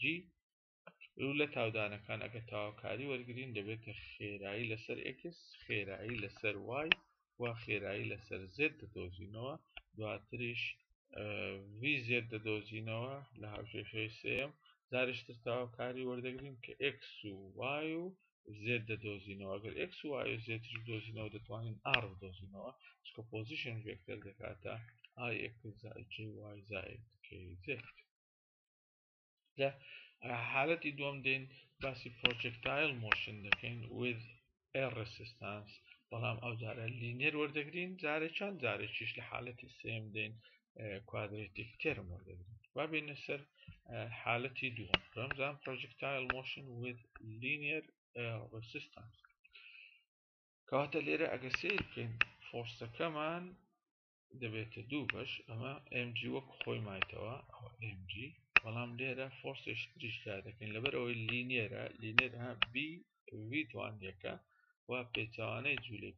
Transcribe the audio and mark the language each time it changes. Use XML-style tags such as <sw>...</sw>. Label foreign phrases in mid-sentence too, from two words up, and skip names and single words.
<ckb>و لە تاودانەکان ئەگە تاواکاری وەرگین دەبێتە خێرایی لەسەر x خێرایی لەسەر y و خێرایی لەسەر z دەدۆزینەوە دواتریش vz دەدۆزینەوە لە هاوکێشەی سێم جارشتر تاواکاری وەردەگرین کە x و y و z دەدۆزینەوە ئەگەر x و y و z دۆزینەوە دەتوانین r بدۆزینەوە چکە پۆزیشن ڤێکتەر دەکاتە ix زائد jy زائد kz حالەتی دووەم دێن باسی</ckb> <en>projectile motion</en> <ckb>دەکەین</ckb> <en>with air resistance</en> <ckb>بەڵام ئەو جارە لینێر وەردەگرین جارێکیان جارێکیش لە حالەتی سێم دێن</ckb> <en>quadratic term</en> <ckb>وەردەگرین با بێنە سەر حالەتی دووەم ڕەمزان</ckb> <en>projectile motion with linear air resistance</en> <ckb>کەواتە لێرە ئەگە سیر بکەین فۆرسەکەمان دەبێتە دوو بەش ئەمە mg وەک خۆی مایتەوە ئەوە mg بەڵام لێرە فۆرسێش تریشدا دەکەین لەبەر ئەوەی لینێرە b v توانیەکە و پێچوانەی جوولەی</ckb>